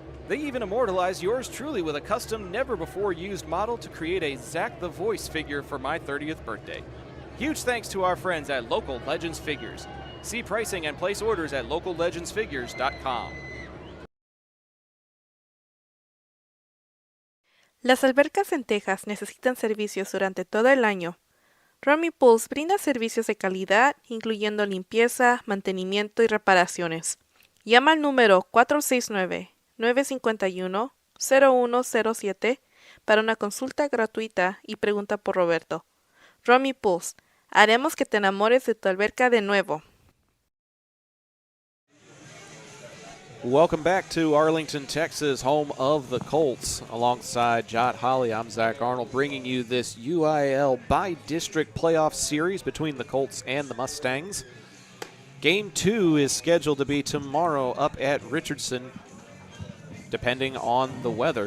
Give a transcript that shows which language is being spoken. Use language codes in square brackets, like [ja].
[en] They even immortalize yours truly with a custom, never-before-used model to create a Zach the Voice figure for my 30th birthday. Huge thanks to our friends at Local Legends Figures. See pricing and place orders at locallegendsfigures.com. [es] Las albercas en Texas necesitan servicios durante todo el año. Romy Pools brinda servicios de calidad, incluyendo limpieza, mantenimiento y reparaciones. Llama al número 469-951-0107 para una consulta gratuita y pregunta por Roberto. Romy Pools, haremos que te enamores de tu alberca de nuevo. [en] Welcome back to Arlington, Texas, home of the Colts. Alongside Jot Holly, I'm Zach Arnold, bringing you this UIL by-district playoff series between the Colts and the Mustangs. Game 2 is scheduled to be tomorrow up at Richardson, depending on the weather.